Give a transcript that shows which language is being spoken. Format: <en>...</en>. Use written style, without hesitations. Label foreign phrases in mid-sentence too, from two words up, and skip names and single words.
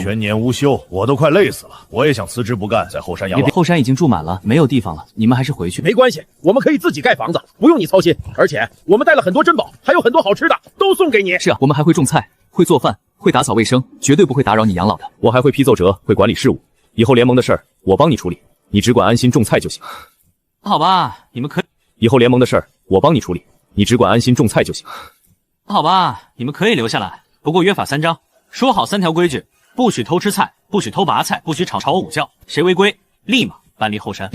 <zh>全年無休，我都快累死了。我也想辭職不幹，在後山養老。後山已經住滿了，沒有地方了，你們還是回去。沒關係，我們可以自己蓋房子，不用你操心。而且我們帶了很多珍寶，還有很多好吃的，都送給你。是啊，我們還會種菜，會做飯，會打掃衛生，絕對不會打擾你養老的。我還會批奏折，會管理事務，以後聯盟的事兒我幫你處理，你只管安心種菜就行。好吧，你们可以。以后联盟的事儿我帮你处理，你只管安心种菜就行。好吧，你们可以留下来，不过约法3章，说好3条规矩：不许偷吃菜，不许偷拔菜，不许吵我午觉。谁违规，立马搬离后山。</zh>